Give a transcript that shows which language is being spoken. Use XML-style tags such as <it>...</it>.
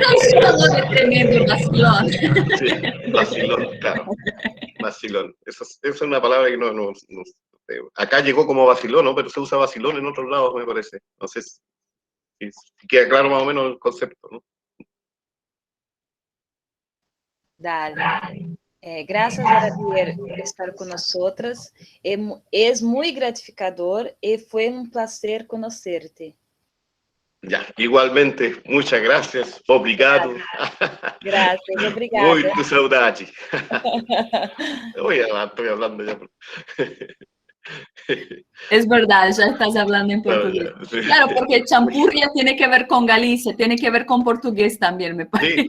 <pt>Falou de tremendo vacilón.</pt> <es>Sí, vacilón, claro. Vacilón. Eso es una palabra que no acá llegó como vacilón, ¿no? Pero se usa vacilón en otros lados, me parece. No sé si queda claro más o menos el concepto, ¿no? Dale.</es> <pt>Graças a Javier por estar com nós outras. É muito gratificador e foi um prazer conhecer-te.</pt> <es>Ya, igualmente, muchas gracias, obrigado. Gracias, obrigada.</es> <pt>Muito saudade.</pt> <es>Estoy hablando ya. Es verdad, ya estás hablando en portugués. Sí. Claro, porque champurria tiene que ver con Galicia, tiene que ver con portugués también, me parece.</es>